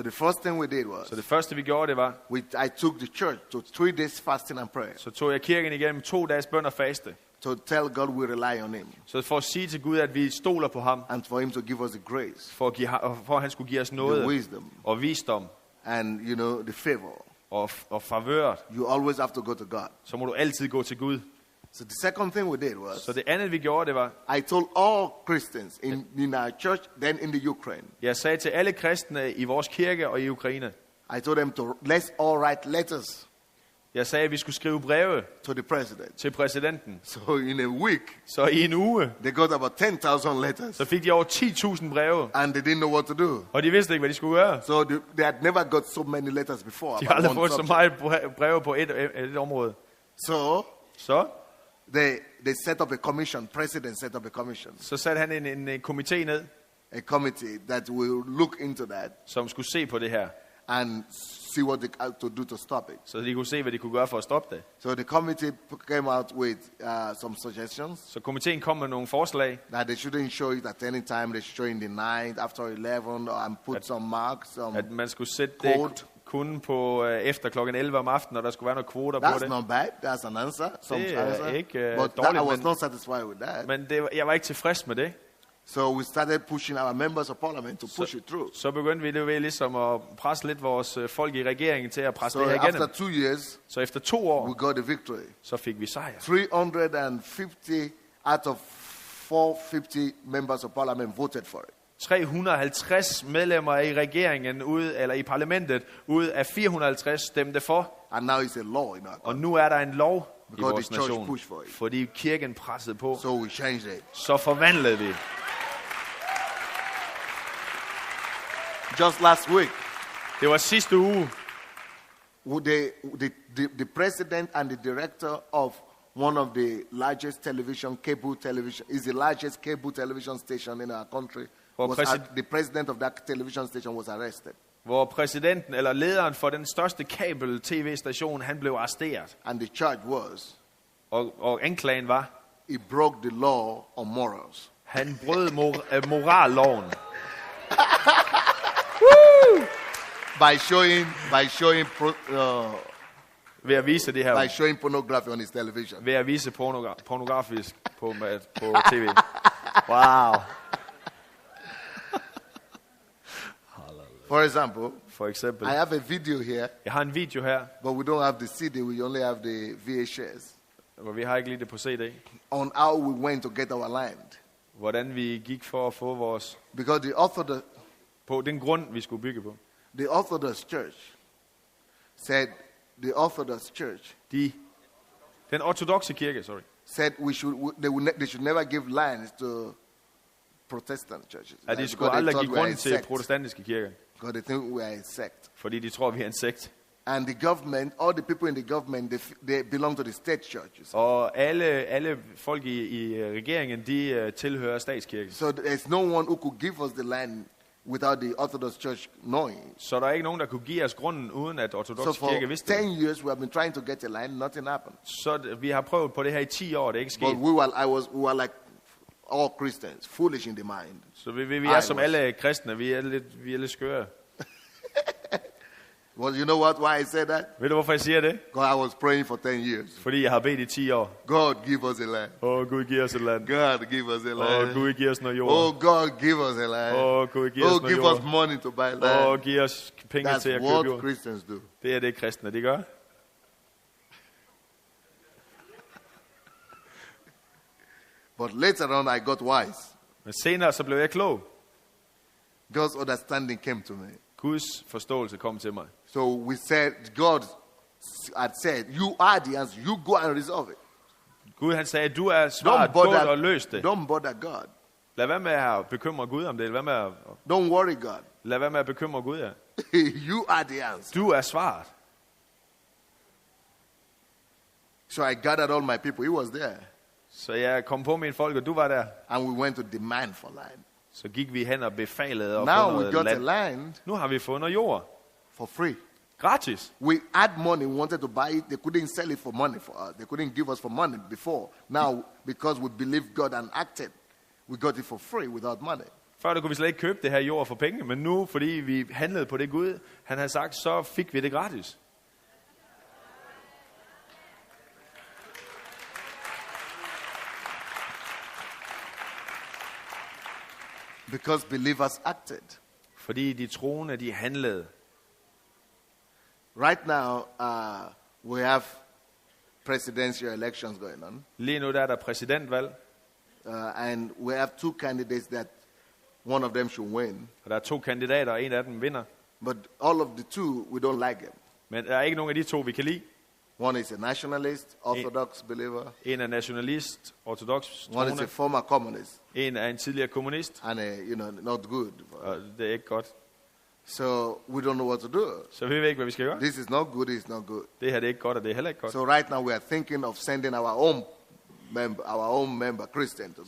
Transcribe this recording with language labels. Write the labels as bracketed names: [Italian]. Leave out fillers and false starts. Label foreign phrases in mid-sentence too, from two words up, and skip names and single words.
[English] So the first thing we did was, [Danish] Så det første, vi gjorde, det var, [English] I took the church to 3 days fasting and prayer. [Danish] så tog jeg kirken igennem 2 dages bøn og faste. [English] To tell God we rely on him. [Danish] Så for at sige til Gud, at vi stoler på ham, [English] And for him to give us the grace, [Danish] for at han skulle give os [English] the [Danish] noget [English] wisdom, [Danish] og visdom [English] and the favor. [Danish] og favør, [English] You always have to go to God. [Danish] så må du altid gå til Gud. [English] So the second thing we did was, [Danish] Så det andet, vi gjorde, det var, [English] I told all Christians in our church, then in the Ukraine, [Danish] jeg sagde til alle kristne i vores kirke og i Ukraine, [English] I told them to let's all write letters [Danish] jeg sagde, at vi skulle skrive breve [English] to the president. [Danish] til præsidenten. [English] So in a week, [Danish] Så i en uge, [English] they got about 10,000 letters, [Danish] så fik de over 10.000 breve, [English] and they didn't know what to do. [Danish] og de vidste ikke, hvad de skulle gøre. [English] So they had never got so many letters before. [Danish] De har [English] about [Danish] aldrig [English] one [Danish] fået så [English] subject. [Danish] meget breve på et område. [English] So [Danish] Så [English] they set up a commission. President set up a commission, [Danish] Så satte han en komité ned, [English] a committee that will look into that [Danish] som skulle se på det her, [English] and see what they have to do to stop it. [Danish] så de kunne se, hvad de kunne gøre for at stoppe det. [English] So the committee came out with some suggestions [Danish] Så komiteen kom med nogle forslag, [English] that they shouldn't show it at any time. They should show in the night, after 11, and put some marks, some [Danish] at man skulle sætte [English] code. [Danish] det kun på efter klokken 11 om aftenen, og der skulle være nogle kvoter på [English] That's [Danish] det. [English] not bad. That's an answer. Some [Danish] Det er [English] answer. [Danish] ikke, [English] But [Danish] dårligt, [English] I was [Danish] men- [English] not satisfied with that. [Danish] Men jeg var ikke tilfreds med det. [English] So we started pushing our members of parliament to push it through. [Danish] Så begyndte vi det ved ligesom at presse lidt vores folk i regeringen til at presse [English] So [Danish] det her [English] after [Danish] igennem. [English] 2 years, [Danish] Så efter 2 år, [English] we got a victory. [Danish] så fik vi sejr. [English] 350 out of 450 members of parliament voted for it. [Danish] 350 medlemmer i regeringen eller i parlamentet ud af 450 stemte for, [English] And now it's a law in our [Danish] og [English] country. [Danish] nu er der en lov i [English] Because [Danish] vores [English] the church [Danish] nation, [English] pushed for it. [Danish] fordi kirken pressede på. [English] So we changed it. [Danish] Så forvandlede vi. [English] Just last week, [Danish] Det var sidste uge, [English] the president and the director of one of the largest cable television, is the largest cable television station in our country. Well, The president of that television station was arrested. [Danish] hvor præsidenten eller lederen for den største kabel-tv-station, han blev arresteret. [English] And the charge was, [Danish] Og anklagen var, [English] he broke the law on morals. [Danish] han brød moralloven. [English] By showing [Danish] Ved at vise det her, [English] by showing pornography on his television. [Danish] ved at vise pornografisk på tv. [English] Wow. For example, [Danish] For eksempel. [English] I have a video here, [Danish] Jeg har en video her, [English] but we don't have the CD, we only have the VHS, [Danish] hvor vi har ikke lige det på CD. [English] on how we went to get our land. [Danish] Hvordan vi gik for at få vores, [English] Because [Danish] på den grund, vi skulle bygge på. [English] the Orthodox Church said, [Danish] Den ortodokse kirke, [English] said they should never give lands to Protestant churches. [Danish] at de [English] Because [Danish] skulle [English] they [Danish] aldrig [English] thought [Danish] give [English] we are [Danish] grund [English] a [Danish] til [English] sect. [Danish] protestantiske kirker, [English] Because they think we are a sect. [Danish] fordi de tror, vi er en sekt. [English] And the government, all the people in the government, they belong to the state churches. [Danish] Og alle folk i regeringen, de tilhører statskirken. [English] So there's no one who could give us the land without the Orthodox Church knowing. [Danish] Så der er ikke nogen, der kunne give os grunden, uden at [English] So [Danish] ortodox [English] for [Danish] kirke vidste 10 det. [English] years we have been trying to get a line, nothing happened. [Danish] Så vi har prøvet på det her i 10 år, det er ikke [English] But [Danish] sket. [English] we were like all Christians, foolish in the mind. [Danish] Så vi er som alle kristne, vi er lidt skøre. [English] Well, you know why I said that? [Danish] Ved du, hvorfor jeg siger det? [English] Because I was praying for 10 years. [Danish] Fordi jeg har bedt i 10 år. [English] God, give us a land. [Danish] Gud giver os et land. [English] God, give us a land. [Danish] Gud giver os noget jord. [English] God, give us a land. [Danish] Gud giver os noget [English] give us [Danish] jord. [English] money to buy land. [Danish] Giv os penge [English] That's [Danish] til at købe [English] what [Danish] jord. [English] Christians do. [Danish] Det er det, kristne de gør. [English] But later on, I got wise. [Danish] Men senere så blev jeg klog. [English] God's understanding came to me. [Danish] Guds forståelse kom til mig. [English] So we said, God had said, you are the answer. You go and resolve it. [Danish] Gud han sagde, du er svaret, gå og løs det. [English] Don't bother God. [Danish] Lad være med at bekymre Gud om det. [English] Don't worry God. [Danish] Lad være med at bekymre Gud, ja. [English] You are the answer. [Danish] Du er svaret. [English] So I gathered all my people. He was there. [Danish] Så jeg kom på mine folk, og du var der. [English] And we went to demand for land. [Danish] Så gik vi hen og befalede og [English] Now [Danish] få [English] we got [Danish] noget [English] a land. [Danish] land Nu har vi fundet jord. [English] for free. [Danish] Gratis. [English] We had money, we wanted to buy it. They couldn't sell it for money for us. They couldn't give us for money before. Now, because we believed God and acted, we got it for free without money. [Danish] Før der kunne vi slet ikke købe det her jord for penge, men nu, fordi vi handlede på det Gud, han havde sagt, så fik vi det gratis. [English] Because believers acted. [Danish] Fordi de troende, de handlede. [English] Right now, we have presidential elections going on. [Danish] Lige nu der er der præsidentvalg, [English] And we have two candidates that one of them should win. [Danish] og der er 2 kandidater, og en af dem vinder. [English] But all of the two, we don't like them. [Danish] Men der er ikke nogen af de 2, vi kan lide. [English] One is a nationalist, Orthodox believer. [Danish] En er nationalist, ortodox [English] One is a [Danish] troende. [English] former communist. [Danish] En er en tidligere kommunist, [English] And, not good. [Danish] og det er ikke godt. [English] So we don't know what to do. [Danish] Så vi ved ikke, hvad vi skal gøre. [English] This is not good, it's not good. [Danish] Det her det er ikke godt, og det er heller ikke godt. [English] So right now we are thinking of sending our own member Christian to go.